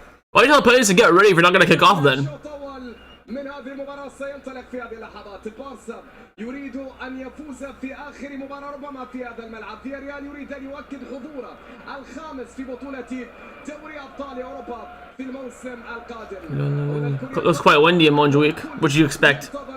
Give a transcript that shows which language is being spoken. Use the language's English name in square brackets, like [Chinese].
[English] Why are you telling the players to get ready if you're not going to kick off then? [Arabic] من هذه المباراة سينطلق في هذه اللحظات البارسا يريد أن يفوز في آخر مباراة ربما في هذا الملعب. فياريال يريد أن يؤكد حضوره الخامس في بطولة دوري أبطال أوروبا في الموسم القادم. [English] It was quite windy in Montjuic. What did you expect?